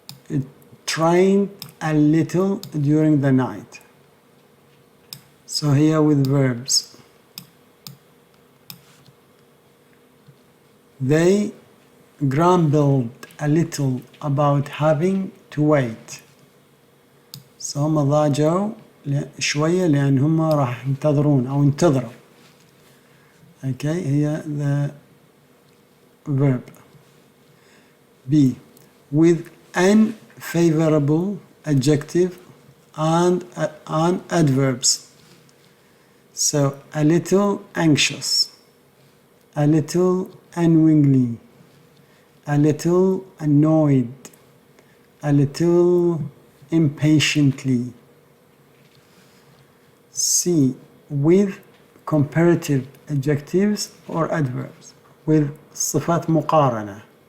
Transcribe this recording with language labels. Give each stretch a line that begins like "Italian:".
English: It rained a little during the night. So here with verbs. They grumbled a little about having to wait.
Arabic: So هم ضاجوا شوية لأن هم راح ينتظرون أو انتظروا.
English: Okay, here the verb. B. With unfavorable adjective and adverbs. So a little anxious, a little unwillingly, a little annoyed, a little impatiently. C. With comparative adjectives or adverbs.
Arabic: With صفات مقارنة.